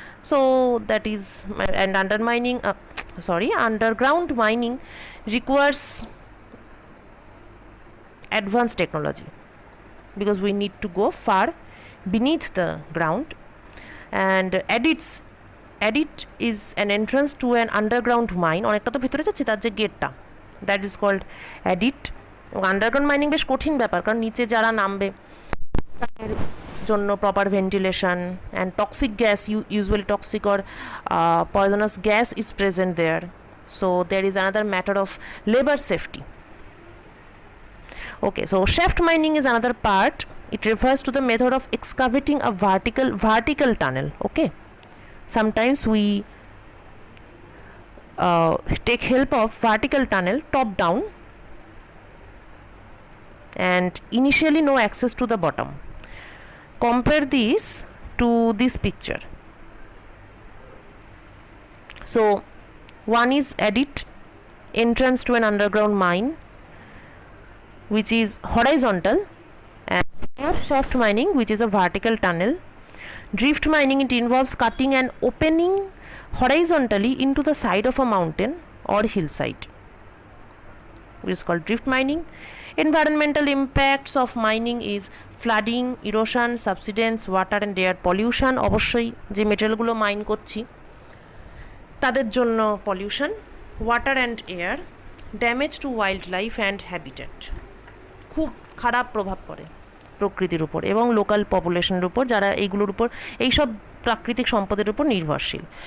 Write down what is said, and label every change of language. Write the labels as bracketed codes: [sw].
[en] So that is, and underground mining requires advanced technology because we need to go far beneath the ground. And adit is an entrance to an underground mine, [bn] অনেকটা তো ভিতরে যাচ্ছে, তার যে গেটটা, [en] That is called adit. [bn] Underground mining বেশ কঠিন ব্যাপার, কারণ নিচে যারা নামবে তাদের জন্য proper ventilation and toxic gas, [en] usually toxic or poisonous gas is present there. So there is another matter of labor safety. Okay, so shaft mining is another part. It refers to the method of excavating a vertical tunnel. Okay, sometimes we take help of vertical tunnel top down, and initially no access to the bottom. Compare this to this picture. So one is adit, entrance to an underground mine. which is horizontal, and air shaft mining, which is a vertical tunnel. Drift mining, it involves cutting and opening horizontally into the side of a mountain or hillside, which is called drift mining. Environmental impacts of mining is flooding, erosion, subsidence, water and air pollution. [bn] অবশ্যই যে মেটেরিয়ালগুলো mine করছি তাদের জন্য pollution, [en] water and air, damage to wild life and habitat, [bn] খুব খারাপ প্রভাব পড়ে প্রকৃতির উপর এবং লোকাল পপুলেশনের উপর, যারা এইগুলোর উপর, এইসব প্রাকৃতিক সম্পদের উপর নির্ভরশীল।